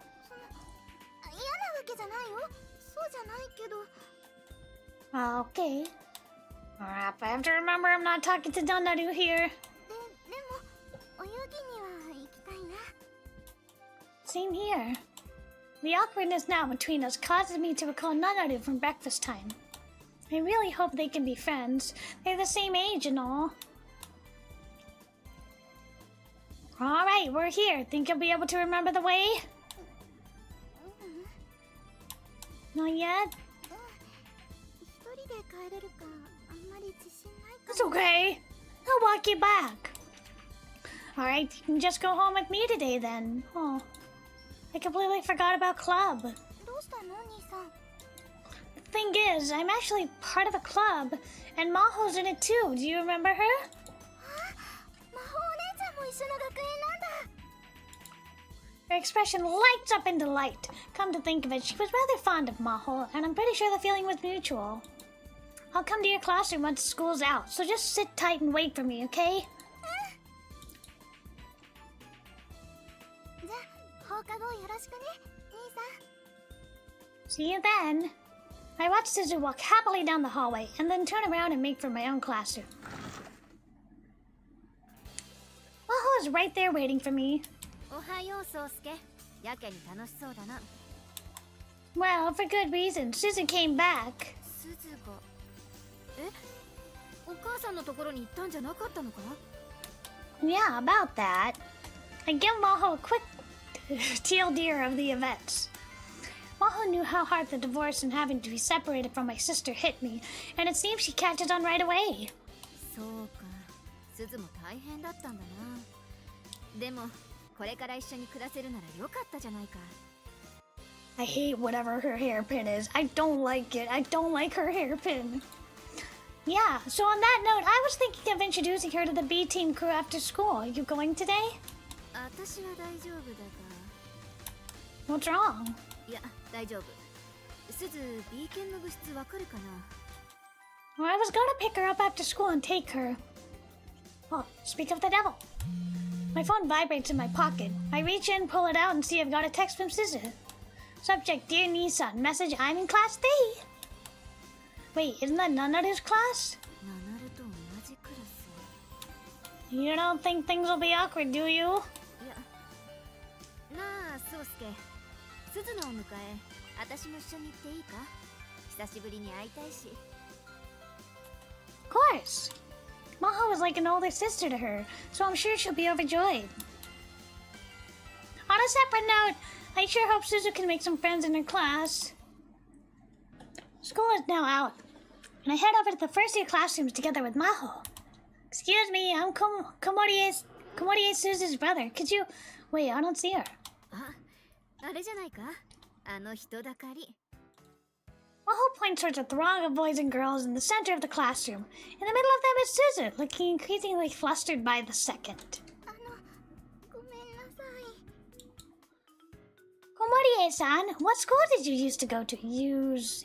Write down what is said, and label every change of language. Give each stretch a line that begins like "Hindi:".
Japanese: その嫌なわけじゃないよ。そうじゃないけど。
English: Okay. I have to remember I'm not talking to Nanaru here.
Japanese: でも泳ぎには行きたいな。
English: Same here. The awkwardness now between us causes me to recall Nanaru from breakfast time. I really hope they can be friends. They're the same age and all. Alright, we're here. Think you'll be able to remember the way? Not yet?
Japanese: 一人で帰れるかあんまり自信ないか
English: It's okay. I'll walk you back. Alright, you can just go home with me today then. Oh, I completely forgot about club.
Japanese: どうしたの兄さん。
English: The thing is, I'm actually part of a club, and Maho's in it too. Do you remember her?
Japanese: 魔法お姉ちゃんも一緒の学園なんだ。
English: Her expression lights up in delight. Come to think of it, she was rather fond of Maho, and I'm pretty sure the feeling was mutual. I'll come to your classroom once school's out, so just sit tight and wait for me, okay?
Japanese: じゃあ放課後よろしくね、兄さん。
English: See you then. I watch Suzu walk happily down the hallway, and then turn around and make for my own classroom. Maho is right there waiting for me.
Japanese: おはよう、宗介。やけに楽しそうだな。
English: Well, for good reason. Suzu came back.
Japanese: 鈴が。え、お母さんのところに行ったんじゃなかったのか？
English: Yeah, about that. I give Maho a quick TLDR of the events. Maho knew how hard the divorce and having to be separated from my sister hit me, and it seems she catches on right away.
Japanese: そうか。鈴も大変だったんだな。でもこれから一緒に暮らせるならよかったじゃないか。
English: I hate whatever her hairpin is. I don't like it. I don't like her hairpin. Yeah, so on that note, I was thinking of introducing her to the B team crew after school. Are you going today?
Japanese: 私は大丈夫だ
English: What's wrong?
Japanese: が、いや、大丈夫。すず、B 犬の部室わかるかな
English: Well, I was gonna pick her up after school and take her. Well, speak of the devil. My phone vibrates in my pocket. I reach in, pull it out, and see I've got a text from Suzu. Subject, Dear Nissan. Message, I'm in class 3. Wait, isn't that Nanaru's class?
Japanese: ナナルと同じクラス。
English: You don't think things will be awkward, do you?
Japanese: いや、なあ、そうすけ。すずのお迎え、私も一緒に行っていいか久しぶりに会いたいし。
English: Of course. Maho is like an older sister to her, so I'm sure she'll be overjoyed. On a separate note, I sure hope Suzu can make some friends in her class. School is now out, and I head over to the first year classrooms together with Maho. Excuse me, I'm Komorie Suzu's brother. Could you... Wait, I don't see her.
Japanese: あれじゃないかあの人だかり。
English: Maho points towards a throng of boys and girls in the center of the classroom. In the middle of them is Suzu, looking increasingly flustered by the second.
Japanese: ごめんなさい。
English: Komorie-san, what school did you used to go to? Use.